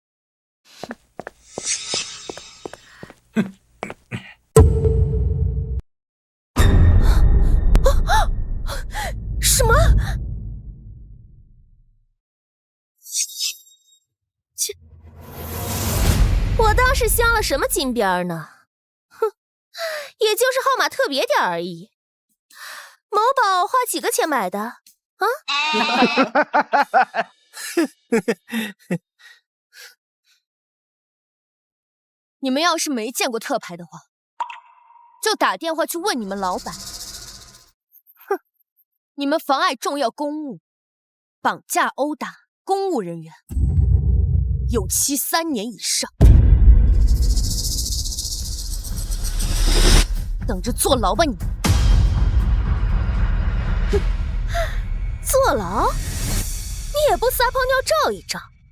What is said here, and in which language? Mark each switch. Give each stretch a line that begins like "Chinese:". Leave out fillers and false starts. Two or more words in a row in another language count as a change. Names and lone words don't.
Chinese: 什么？我当时鑲了什麼金邊呢？哼，也就是號碼特別點而已。某寶花幾個錢買的？啊？你們要是沒見過特牌的話，就打電話去問你們老闆。哼，你們妨礙重要公務， 绑架、毆打公務人员，有期3年以上，等着坐牢吧你！哼，坐牢？你也不撒泡尿照一照？